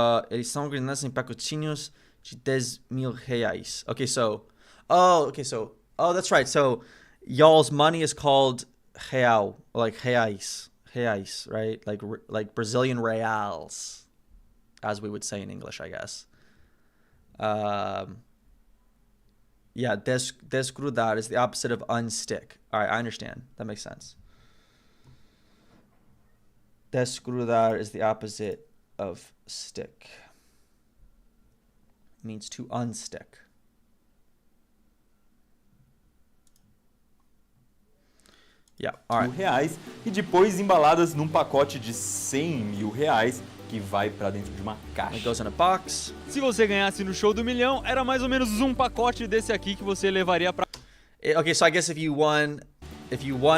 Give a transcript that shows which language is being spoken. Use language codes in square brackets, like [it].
[pt] Eles são organizados em pacotinhos de 10 mil reais. [en] Okay, so... Oh, that's right. So, y'all's money is called real, like reais, right? Like Brazilian reals, as we would say in English, I guess. Yeah, desgrudar is the opposite of unstick. All right, I understand. That makes sense. Desgrudar is the opposite of stick. It means to unstick. Yeah, all right. [pt] Reais e depois embaladas num pacote de 100 mil reais que vai para dentro de uma caixa. [en] It goes in a box. [pt] Se você ganhasse no show do milhão, era mais ou menos um pacote desse aqui que você levaria para... [en] Okay, so I guess if you won a game show...